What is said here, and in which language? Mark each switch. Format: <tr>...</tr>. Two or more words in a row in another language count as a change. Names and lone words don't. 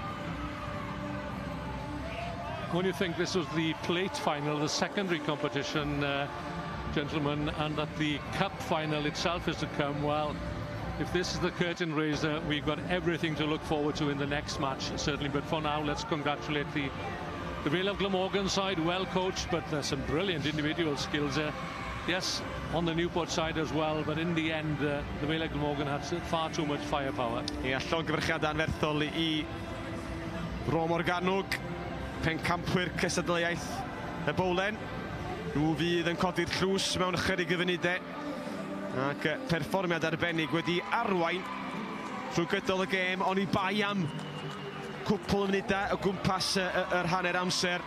<en>When you think this was the plate final, the secondary competition, gentlemen, and that the cup final itself is to come, well, if this is the curtain raiser, we've got everything to look forward to in the next match, certainly. But for now, let's congratulate the Vale of Glamorgan side, well coached, but there's some brilliant individual skills there. Yes, on the Newport side as well, but in the end, the Vale of Glamorgan had far too much firepower.</en> <cy>Ie, llongyfarchiadau anferthol I Bro Morgannwg, pencampwyr cystadleuaeth y Bowlen. Nhw fydd yn codi'r llws mewn ychydig y funudau. Ac perfformiad arbennig wedi arwain trwy gydol y gêm, ond I bai am cwpl o funudau o gwmpas yr hanner amser.</cy>